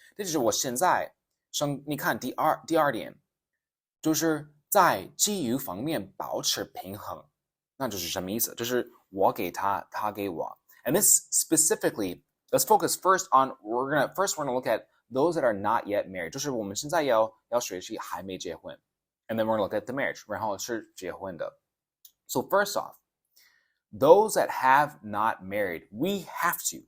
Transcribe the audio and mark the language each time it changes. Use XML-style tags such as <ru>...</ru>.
<zh>这就是我现在你看第二点，就是在基于方面保持平衡，那就是什么意思？就是我给他，他给我。</zh> <en>And this specifically, let's focus first on we're gonna look at those that are not yet married.</en> <zh>就是我们现在要学习还没结婚。</zh> <en>And then we're gonna look at the marriage.</en> <zh>然后是结婚的。</zh> <en>So first off, those that have not married, we have to.</en>